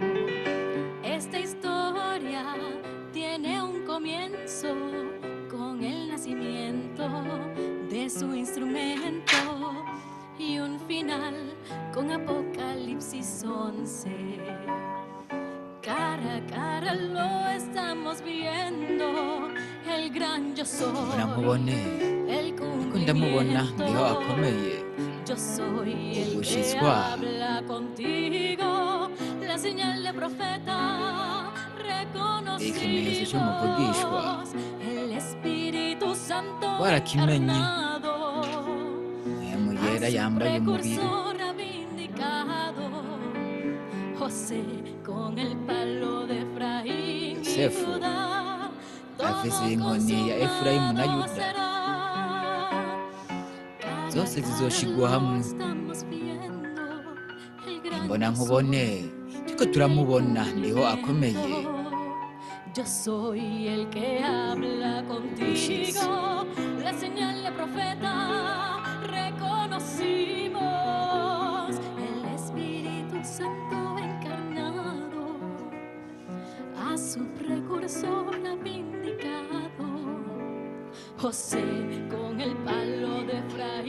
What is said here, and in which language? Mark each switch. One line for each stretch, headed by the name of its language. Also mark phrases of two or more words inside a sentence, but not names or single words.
Spanish: Esta historia tiene un comienzo con el nacimiento de su instrumento y un final con Apocalipsis 11. Cara a cara lo estamos viendo, el gran yo
Rundi: mbona
Spanish: soy,
Rundi: nkubone
Spanish: el
Rundi: ariko ndamubona ndiho
Spanish: cumplimiento.
Rundi: akomeye
Spanish: Yo soy el que
Rundi: ugushitswa
Spanish: habla contigo, la señal de profeta.
Rundi: ikimenyetso c'umuvugishwa
Spanish: Reconocimos el Espíritu Santo
Rundi: twarakimenye
Spanish: encarnado.
Rundi: mpwemu
Spanish: A
Rundi: yera
Spanish: su
Rundi: yambaye umubiri
Spanish: precursor vindicado, José con el palo de Efraín y
Rundi: yosefu
Spanish: Judá,
Rundi: afise
Spanish: todo
Rundi: inkoni ya efurayimu na
Spanish: consumado
Rundi: yuda
Spanish: será. Cara
Rundi: zose
Spanish: a cara
Rundi: zizoshigwa
Spanish: lo
Rundi: hamwe
Spanish: estamos viendo, el gran
Rundi: mbona
Spanish: yo
Rundi: nkubone
Spanish: soy,
Rundi: turiko
Spanish: el
Rundi: turamubona ndiho akomeye
Spanish: cumplimiento. Yo soy el que habla
Rundi: ugushitse
Spanish: contigo, la señal de profeta. Reconocimos el Espíritu Santo encarnado, a su precursor vindicado, José con el palo de